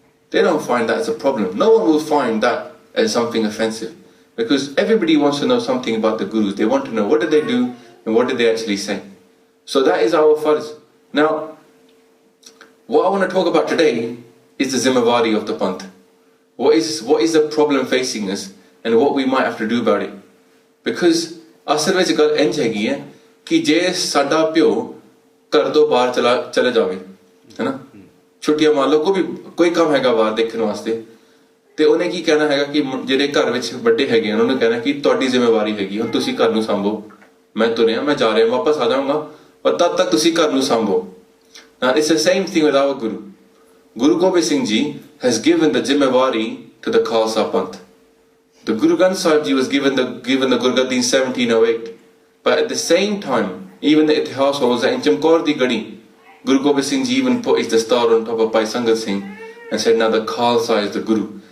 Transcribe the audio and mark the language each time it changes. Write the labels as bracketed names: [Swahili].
[English] They don't find that as a problem. No one will find that as something offensive, because everybody wants to know something about the Gurus. They want to know what did they do and what did they actually say. So that is our farz. Now, what I want to talk about today is the zimmawari of the Panth. What is the problem facing us and what we might have to do about it. [Punjabi] Because ਅਸਲ ਵਿੱਚ ਗੱਲ ਇੰਝ ਹੈਗੀ ਹੈ ਕਿ ਜੇ ਸਾਡਾ ਪਿਓ ਘਰ ਤੋਂ ਬਾਹਰ ਚਲਾ ਜਾਵੇ ਹੈ ਨਾ ਛੁੱਟੀਆਂ ਮੰਨ ਲਓ ਕੋਈ ਕੰਮ ਹੈਗਾ ਬਾਹਰ ਦੇਖਣ ਵਾਸਤੇ ਤੇ ਉਹਨੇ ਕੀ ਕਹਿਣਾ ਹੈਗਾ ਕਿ ਜਿਹੜੇ ਘਰ ਵਿੱਚ ਵੱਡੇ ਹੈਗੇ ਉਹਨਾਂ ਨੂੰ ਕਹਿਣਾ ਕਿ ਤੁਹਾਡੀ ਜ਼ਿੰਮੇਵਾਰੀ ਹੈਗੀ ਹੁਣ ਤੁਸੀਂ ਘਰ ਨੂੰ ਸੰਭੋ ਮੈਂ ਤੁਰਿਆ ਮੈਂ ਜਾ ਰਿਹਾ ਵਾਪਸ ਆ ਜਾਊਂਗਾ ਪਰ ਤਦ ਤੱਕ ਤੁਸੀਂ ਘਰ ਨੂੰ ਸੰਭੋ [English] Now it's the same thing with our Guru. Guru Gobind Singh Ji has given the zimmawari to the Khalsa Panth. The Guru Granth Sahib Ji was given the Gurgaddi in 1708. But at the same time, even the Itihas was in Chamkaur di Gadi, Guru Gobind Singh Ji even put his star on top of Bhai Sangat Singh and said, now the Khalsa is the Guru.